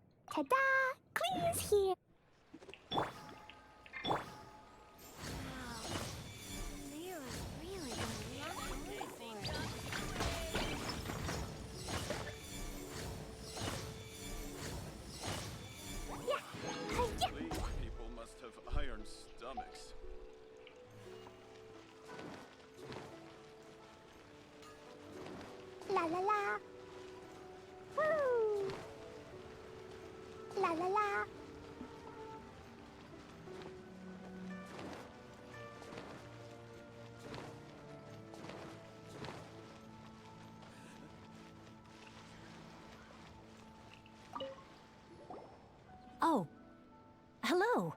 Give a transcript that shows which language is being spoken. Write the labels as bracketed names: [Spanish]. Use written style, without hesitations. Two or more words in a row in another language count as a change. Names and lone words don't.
[English] Ta-da! Clear's here. Wow. Lyra's really got a lot going for her. These people must have iron stomachs. La la la. Woo! La la la. Oh. Hello.